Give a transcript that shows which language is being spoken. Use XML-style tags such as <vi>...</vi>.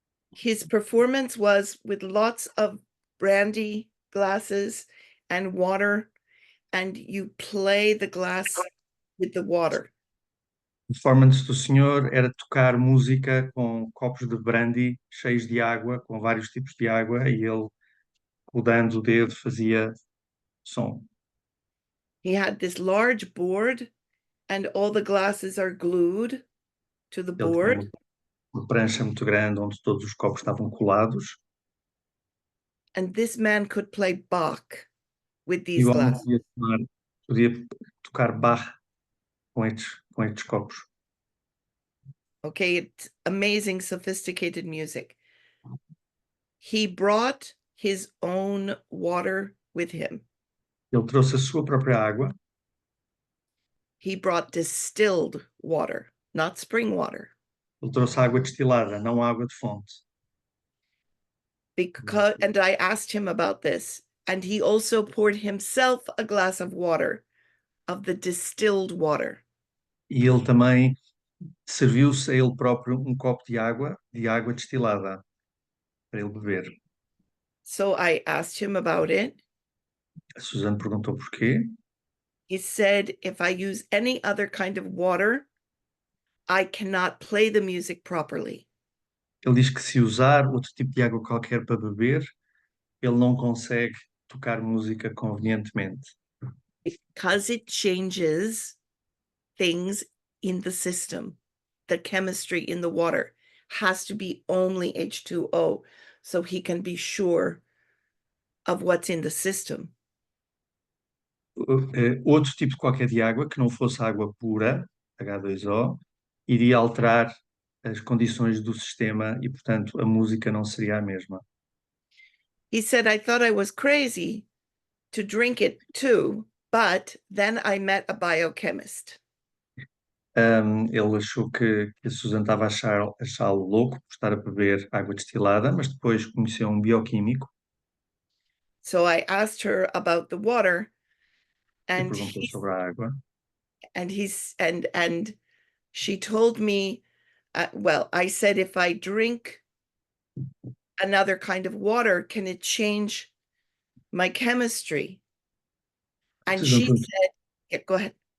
<en>His performance was with lots of brandy glasses and water, and you play the glass with the water.</en> <pt>A performance do senhor era tocar música com copos de brandy cheios de água, com vários tipos de água, e ele, rodando o dedo, fazia som.</pt> <en>He had this large board, and all the glasses are glued to the</en> <pt>Ele tinha</pt> <en>board.</en> <pt>uma prancha muito grande onde todos os copos estavam colados.</pt> <en>And this man could play Bach with</en> <pt>E</pt> <en>these</en> <pt>o homem</pt> <en>glasses.</en> <pt>podia tocar Bach com estes copos.</pt> <en>Okay, it's amazing, sophisticated music. He brought his own water with him.</en> <pt>Ele trouxe a sua própria água.</pt> <en>He brought distilled water, not spring water.</en> <pt>Ele trouxe água destilada, não água de fonte.</pt> <en>And I asked him about this, and he also poured himself a glass of water, of the distilled water.</en> <pt>E ele também serviu-se a ele próprio um copo de água destilada, para ele beber.</pt> <en>So I asked him about it.</en> <pt>A Suzana perguntou porquê.</pt> <en>He said, if I use any other kind of water, I cannot play the music properly.</en> <pt>Ele diz que se usar outro tipo de água qualquer para beber, ele não consegue tocar música convenientemente.</pt> <en>Because it changes things in the system. The chemistry in the water has to be only H2O, so he can be sure of what's in the system.</en> <pt>Outro tipo qualquer de água, que não fosse água pura, H2O, iria alterar as condições do sistema e, portanto, a música não seria a mesma.</pt> <en>He said, I thought I was crazy to drink it too, but then I met a biochemist.</en> <pt>Ele achou que a Susan estava a achá-lo louco por estar a beber água destilada, mas depois conheceu um bioquímico.</pt> <en>So I asked her about the water, and</en> <pt>perguntou sobre a água.</pt> <en>and she told me, well, I said, if I drink another kind of water, can it change my chemistry? And she said, yeah, go ahead.</en>